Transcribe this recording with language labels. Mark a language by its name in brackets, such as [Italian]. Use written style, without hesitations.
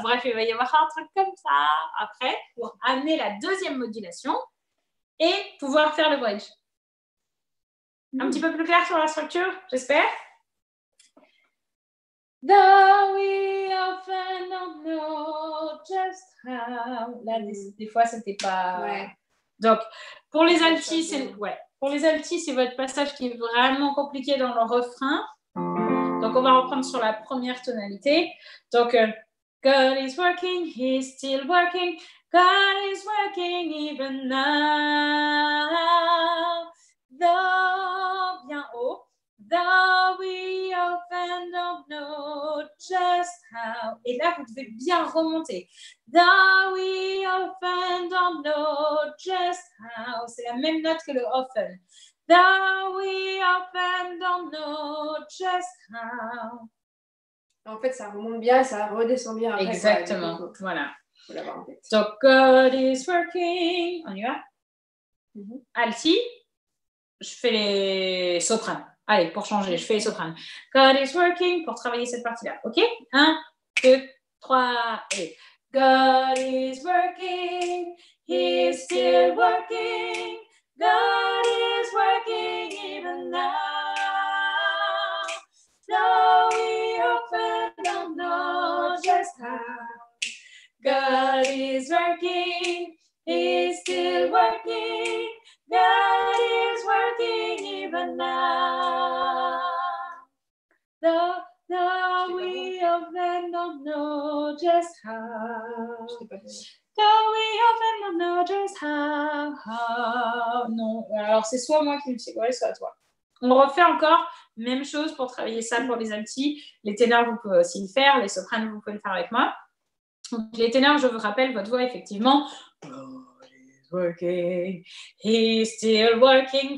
[French] Bref, il va y avoir un truc comme ça après pour amener la deuxième modulation et pouvoir faire le bridge. Un petit peu plus clair sur la structure, j'espère. [English] Though we often don't know just how. [French] Là, des fois, c'était pas. Ouais. Donc, pour les altis, c'est votre passage qui est vraiment compliqué dans le refrain. Donc, on va reprendre sur la première tonalité. [English] Donc, God is working, He's still working. God is working even now. Though, [French] bien haut. [English] Though we often don't know just how. [French] Et là, vous devez bien remonter. [English] Though we often don't know just how. [French] C'est la même note que le often. [English] Though we often don't know just how. [French] En fait, ça remonte bien et ça redescend bien après. Exactement, voilà. Faut l'avoir en tête. Donc, [English] God is working. [French] On y va? Alti. Je fais les sopranes. Allez, pour changer, je fais les sopranes. [English] God is working [French] pour travailler cette partie-là. OK? [English] 1, 2, 3 et God is working. He's still working. God is working even now. Though we often don't know just how. God is working, He's still working. God is working even now. Though we often don't know just how. Though we often don't know just how. [French] Non, alors c'est soit moi qui me sais, ouais, soit toi. On refait encore, même chose pour travailler ça pour les altis. Les ténors, vous pouvez aussi le faire. Les sopranes, vous pouvez le faire avec moi. Donc, les ténors, je vous rappelle, votre voix, effectivement. [English] God is working, He's still working.